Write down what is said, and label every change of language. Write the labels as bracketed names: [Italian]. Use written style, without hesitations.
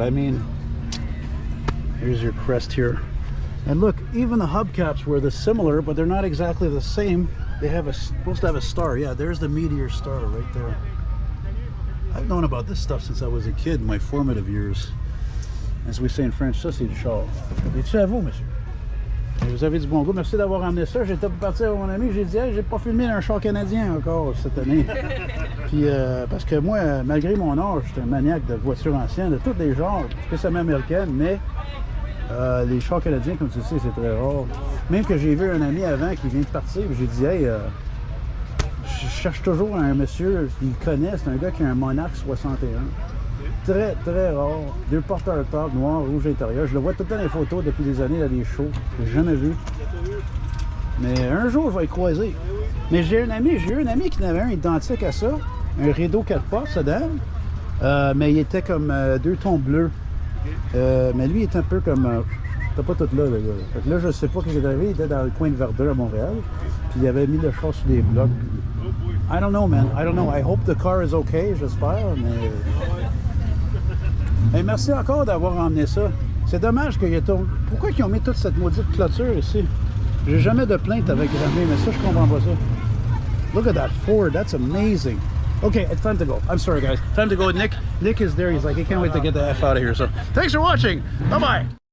[English] I mean, here's your crest here. And look, even the hubcaps were similar, but they're not exactly the same. They have supposed to have a star. Yeah, there's the Meteor star right there. I've known about this stuff since I was a kid in my formative years. As we say in French, [French] ça c'est du char. Es-tu à vous, monsieur? Et vous avez du bon goût. Merci d'avoir amené ça. J'étais pour partir avec mon ami. J'ai dit, hey, j'ai pas filmé un char canadien encore cette année. Puis, parce que moi, malgré mon âge, j'étais un maniaque de voitures anciennes, de tous les genres, spécialement américaines, mais les chars canadiens, comme tu sais, c'est très rare. Même que j'ai vu un ami avant qui vient de partir, j'ai dit, hey, je cherche toujours un monsieur, il connaît, c'est un gars qui a un Monarch 61. Très, très rare. Deux porteurs top, noir, rouge intérieur. Je le vois tout le temps dans les photos depuis des années dans des shows. Je l'ai jamais vu. Mais un jour, je vais le croiser. Mais j'ai eu un ami qui en avait un identique à ça. Un Rideau 4 portes, sedan. Mais il était comme deux tons bleus. Mais lui, il était un peu comme... C'était pas tout là, le gars. Fait que là, je sais pas qu'est-ce qui est arrivé. Il était dans le coin de Verdun à Montréal. Puis il avait mis le char sur des blocs. [English] I don't know, man. I don't know. I hope the car is okay, j'espère. [French] Mais... Hey, merci encore d'avoir emmené ça. C'est dommage qu'il y ait... Pourquoi ils ont mis toute cette maudite clôture ici? J'ai jamais de plainte avec Granby, mais ça, je comprends pas ça. [English] Look at that Ford. That's amazing. Okay, it's time to go. I'm sorry, guys. Time to go. Nick is there. He's like, he can't wait to get the F out of here. So, thanks for watching. Bye-bye.